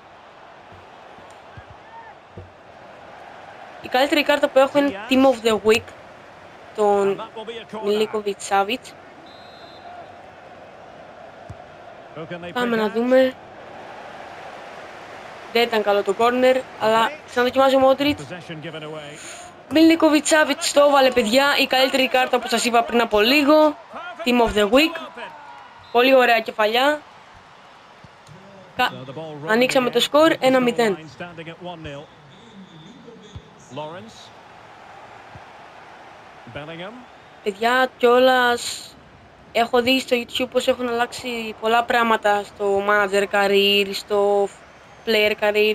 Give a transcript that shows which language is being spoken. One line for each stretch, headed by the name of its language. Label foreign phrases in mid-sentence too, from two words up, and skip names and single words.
Greek: Η καλύτερη κάρτα που έχω είναι Team of the Week, τον Milinkovic Savic. Πάμε να δούμε. Δεν ήταν καλό το corner, αλλά ξαναδοκιμάζει ο Modric. Milinkovic Savic το έβαλε, παιδιά, η καλύτερη κάρτα που σας είπα πριν από λίγο. Team of the Week. Πολύ ωραία κεφαλιά. Ανοίξαμε το σκορ 1-0. Παιδιά, κιόλας έχω δει στο YouTube πως έχουν αλλάξει πολλά πράγματα στο Manager Career, στο Player Career.